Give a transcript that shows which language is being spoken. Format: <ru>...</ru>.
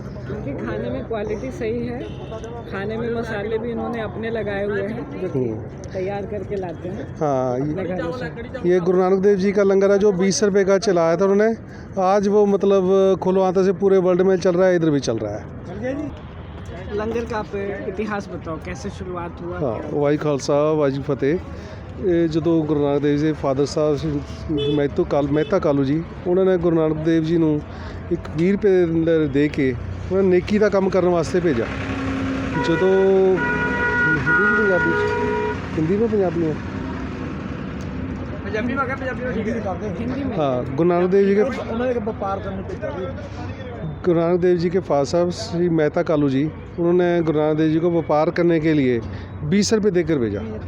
<hi>क्योंकि खाने में क्वालिटी सही है, खाने में मसाले भी इन्होंने अपने लगाए हुए हैं, जो कि तैयार करके लाते हैं हाँ अपने घरों से। ये गुरु नानक देव जी का लंगर है जो 20 रुपये का चलाया था उन्होंने, आज वो मतलब खुलवाते से पूरे वर्ल्ड में चल रहा है, इधर भी चल रहा है। लंगर का आप इतिहास बताओ, कैसे शुरुआत हुआ? हाँ वाही खालसा वाही फतेह।</hi> <pa>ਇਹ ਜਦੋਂ ਗੁਰੂ ਨਾਨਕ ਦੇਵ ਜੀ ਦੇ ਫਾਦਰ ਸਾਹਿਬ ਮਹਿਤਾ ਕਾਲੂ ਜੀ, ਉਹਨਾਂ ਨੇ ਗੁਰੂ ਨਾਨਕ ਦੇਵ ਜੀ ਨੂੰ ਇੱਕ 20 ਰੁਪਏ ਦੇ ਕੇ ਉਹਨਾਂ ਨੇ ਨੇਕੀ ਦਾ ਕੰਮ ਕਰਨ ਵਾਸਤੇ ਭੇਜਿਆ। ਜਦੋਂ ਹਿੰਦੀ</pa> <hi>में पंजाबी में हिंदी में? हाँ गुरु नानक देव जी के गुरु नानक देव जी के फादर साहब श्री मेहता कालू जी, उन्होंने गुरु नानक देव जी को व्यापार करने के लिए 20 रुपये देकर भेजा।</hi>